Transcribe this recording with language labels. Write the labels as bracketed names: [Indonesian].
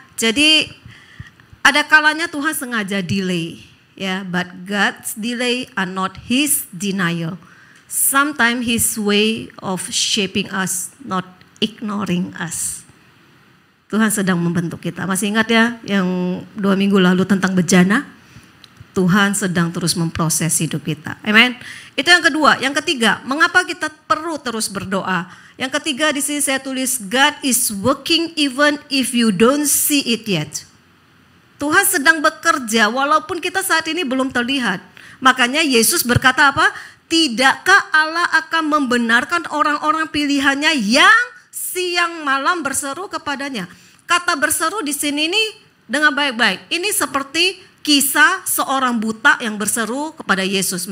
[Indonesian] Jadi ada kalanya Tuhan sengaja [English] delay ya, but God's delay are not his denial. Sometimes his way of shaping us, not ignoring us. [Indonesian] Tuhan sedang membentuk kita. Masih ingat ya yang 2 minggu lalu tentang bejana? Tuhan sedang terus memproses hidup kita. Amen. Itu yang kedua. Yang ketiga, mengapa kita perlu terus berdoa? Yang ketiga di sini saya tulis, [English] God is working even if you don't see it yet. [Indonesian] Tuhan sedang bekerja walaupun kita saat ini belum terlihat. Makanya Yesus berkata apa? Tidakkah Allah akan membenarkan orang-orang pilihannya yang siang malam berseru kepadanya? Kata berseru di sini ini dengan baik-baik. Ini seperti kisah seorang buta yang berseru kepada Yesus.